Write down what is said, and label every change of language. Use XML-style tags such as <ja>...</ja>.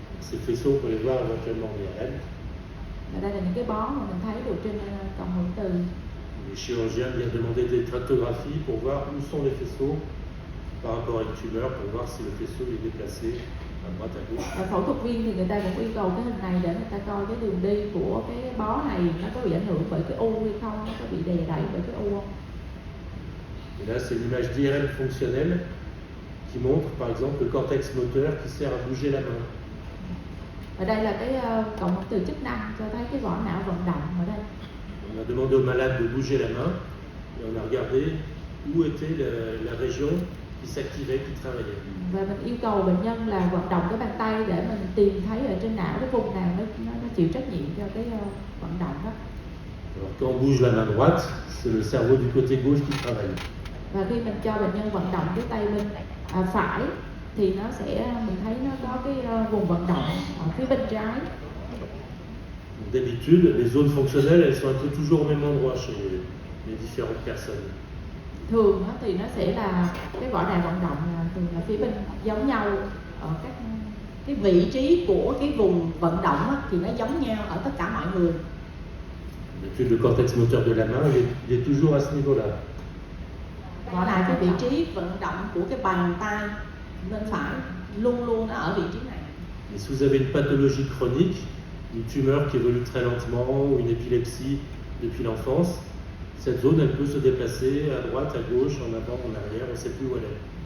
<fr>Ces faisceaux, on peut les voir éventuellement en IRM.</fr> <vi>Và đây là những cái bó mà mình thấy được trên cộng hưởng từ.</vi> <fr>Les chirurgiens viennent demander des tractographies pour voir où sont les faisceaux par rapport à une tumeur, pour voir si le faisceau est déplacé à droite, à gauche.</fr> <vi>Và phẫu thuật viên thì người ta cũng yêu cầu cái hình này để người ta coi cái đường đi của cái bó này nó có bị ảnh hưởng bởi cái u hay không, nó có bị đè đẩy bởi cái u không.</vi> <fr>Et là, c'est une image d'IRM fonctionnelle qui montre, par exemple, le cortex moteur qui sert à bouger la main.</fr> <vi>Ở đây là cái cộng hưởng từ chức năng cho thấy cái vỏ não vận động ở đây.</vi> <fr>On a demandé au malade de bouger la main et on a regardé où était la région qui s'activait, qui travaillait.</fr> <vi>Và mình yêu cầu bệnh nhân là vận động cái bàn tay để mình tìm thấy ở trên não cái vùng nào nó chịu trách nhiệm cho cái vận động đó.</vi> <fr>Alors quand on bouge la main droite, c'est le cerveau du côté gauche qui travaille.</fr> <vi>Và khi mình cho bệnh nhân vận động cái tay bên phải thì nó sẽ mình thấy nó có cái vùng vận động ở phía bên trái.</vi> <fr>D'habitude, les zones fonctionnelles, elles sont un peu toujours au même endroit chez les différentes personnes.</fr> <vi>Thường thì nó sẽ là cái vỏ đài vận động thường là phía bên giống nhau ở các cái vị trí của cái vùng vận động thì nó giống nhau ở tất cả mọi người.</vi> <fr>D'habitude, le cortex moteur de la main, il est toujours à ce niveau-là.</fr> <vi>Gọi là cái vị trí vận động của cái bàn tay bên phải luôn luôn nó ở vị trí này.</vi> <fr>Et si vous avez une pathologie chronique, une tumeur qui évolue très lentement ou une épilepsie depuis l'enfance, cette zone elle peut se déplacer à droite, à gauche, en avant, en arrière, on ne sait plus où elle est.</fr>